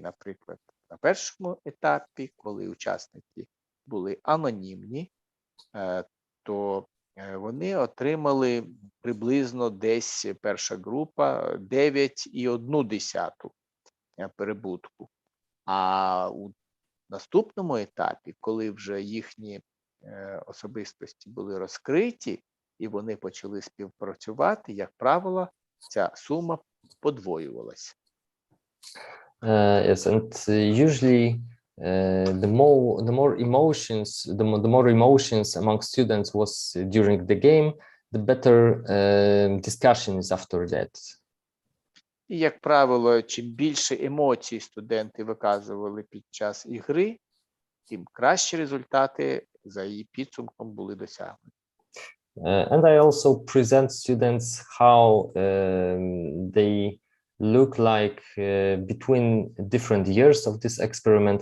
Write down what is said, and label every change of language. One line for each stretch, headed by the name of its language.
Ukrainian: Наприклад, на першому етапі, коли учасники були анонімні, то вони отримали приблизно десь перша група 9,1 перебутку. А у наступному етапі, коли вже їхні особистості були розкриті і вони почали співпрацювати, як правило, ця сума подвоювалася.
English: Yes, and usually the more emotions among students was during the game, the better discussions after that.
Ukrainian: І, як правило, чим більше емоцій студенти виказували під час ігри, тим кращі результати за її підсумком були досягнуті.
English: And I also present students how they look like between different years of this experiment.